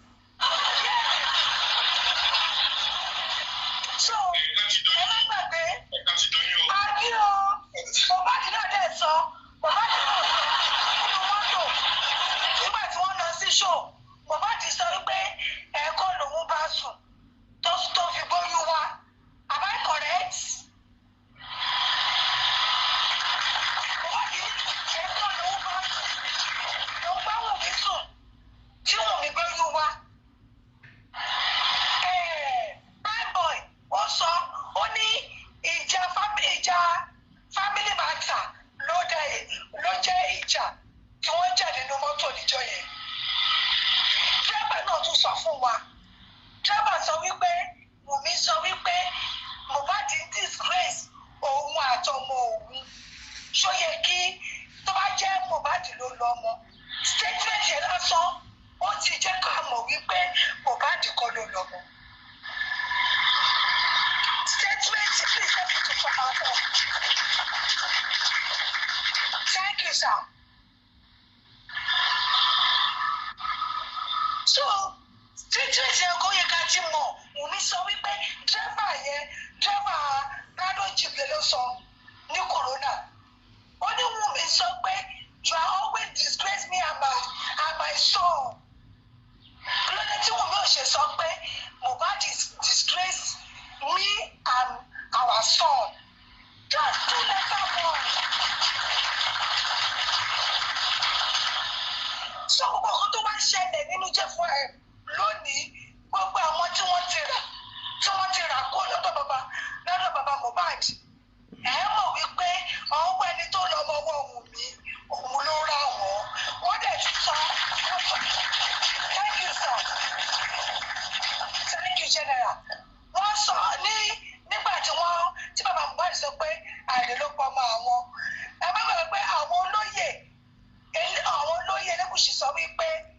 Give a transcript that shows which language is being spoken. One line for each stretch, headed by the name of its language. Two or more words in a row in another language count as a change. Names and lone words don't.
Yoruba: So ẹ má gbàgbé àbí o Mohbad náà dẹ̀ sọ Mohbad náà sọ nínú mọ́tò nígbà tí wọ́n lọ sí show Mohbad sọ wípé ẹ̀kọ́ lòun bá sùn tó fi gbóyún wá.
English: Am I correct?
Yoruba: Tí Wùmí gbóyún wá. Prime boy ó sọ ó ní ìjà
English: family matter
Yoruba: ló jẹ́ ìjà tí wọ́n jà nínú mọ́tò níjọ́ yẹn. Dírẹ́bà náà tún sọ fún wa. Dírẹ́bà sọ wípé Wùmí sọ wípé Mohbad disgrace òun àtọmọ òun. Ṣó yẹ kí tó bá jẹ́ Mohbad ló lọ ọmọ. Statement yẹn lásán ó ti jẹ́ ká mọ̀ wípé Mohbad kọ́ ló lọ́mọ.
English: Statement please help me to talk about that. Thank you, sir.
Yoruba: So statement yẹn kó yẹ ká ti mọ̀ Wùmí sọ wípé dírẹ́bà Prado Jeep ló sọ ní corona. Ó ní Wùmí sọ pé
English: you are always disgrace me and my son.
Yoruba: Lọ́dẹ tí Wùmí ò ṣe sọ pé Mohbad
English: disgrace me and our son. Just 2 letter one.
Yoruba: So gbogbo ọkọ tó bá ṣẹlẹ̀ nínú jẹ́ fún ẹ lónìí gbogbo àwọn tí wọ́n ti rà kó lọ́dọ̀ bàbá Mohbad. Ẹ mọ̀ wípé ọwọ́ ẹni tó lọ ọmọ ọwọ́ Wùmí òun ló rà wọ́n. Wọ́n dẹ̀ ti sọ.
English: Thank you, sir. Thank you, General.
Yoruba: Wọ́n sọ nígbà tí bàbá Mohbad sọ pé àìlè ló pọ̀ mọ́ àwọn. Ẹ má gbàgbé pé àwọn olóyè Elégùṣì sọ wípé